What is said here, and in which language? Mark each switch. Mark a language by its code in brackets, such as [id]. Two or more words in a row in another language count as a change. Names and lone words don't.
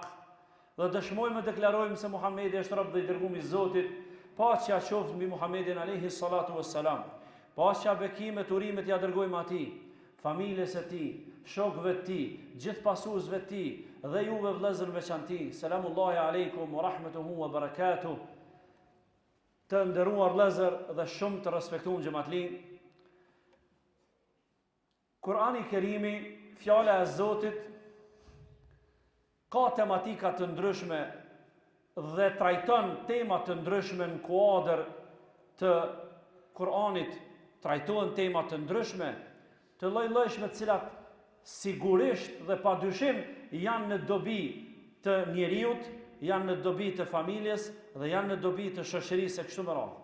[sq] Dhe dëshmojmë dhe deklarojmë se Muhamedi është rob dhe i dërguar i Zotit, paqja qoftë mbi Muhamedin [ar] عليه الصلاة والسلام. [sq] Paqja, bekimet, urimet ja dërgojmë atij, familjes së tij, shokëve të tij, gjithë pasuesve të tij dhe juve vëllezër veçanti. [ar] سلام الله عليكم ورحمته وبركاته. [sq] Të nderuar vëllezër dhe shumë të respektuar xhamatli. Kurani Kerimi, fjala e Zotit, ka tematika të ndryshme dhe trajton tema të ndryshme në kuadër të Kuranit, trajtohen tema të ndryshme, të lloj-llojshme, të cilat sigurisht dhe padyshim janë në dobi të njeriut, janë në dobi të familjes dhe janë në dobi të shoqërisë e kështu me radhë.